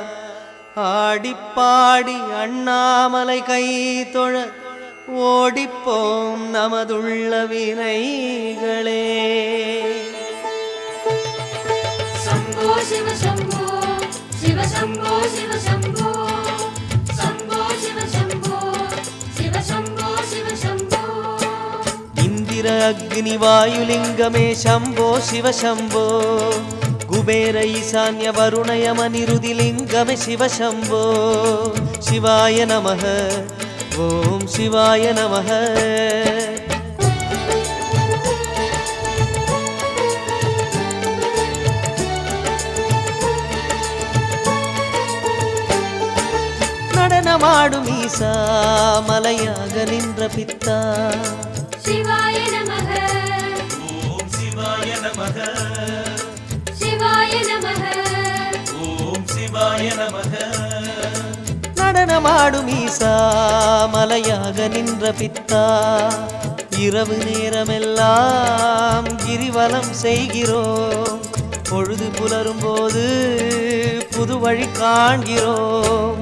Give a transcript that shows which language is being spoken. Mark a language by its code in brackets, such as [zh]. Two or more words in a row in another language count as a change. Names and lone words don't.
[ta] ஆடிப்பாடி அண்ணாமலை கை தொழ ஓடிப்போம் நமதுள்ள வினைகளே. [sa] शम्भो शिव शम्भो शिव शम्भो शिव शम्भो शम्भो शिव शम्भो शिव शम्भो शिव शम्भो. [ta] இந்திர அக்னி வாயுலிங்கமே [sa] शम्भो शिव शम्भो. [ta] குபேர ஈசான்ய வருணயம நிருதிலிங்கமே [sa] शिव शम्भो. शिवाय नमः. ॐ शिवाय नमः. [ta] நடனமாடும் ஈசா மலையாக நின்ற பித்தா. [sa] शिवाय नमः ॐ शिवाय नमः. शिवाय नमः ॐ शिवाय नमः. [ta] நடனமாடும் ஈசா மலையாக நின்ற பித்தா. இரவு நேரமெல்லாம் கிரிவலம் செய்கிறோம். பொழுது புலரும் போது புது வழி காண்கிறோம்.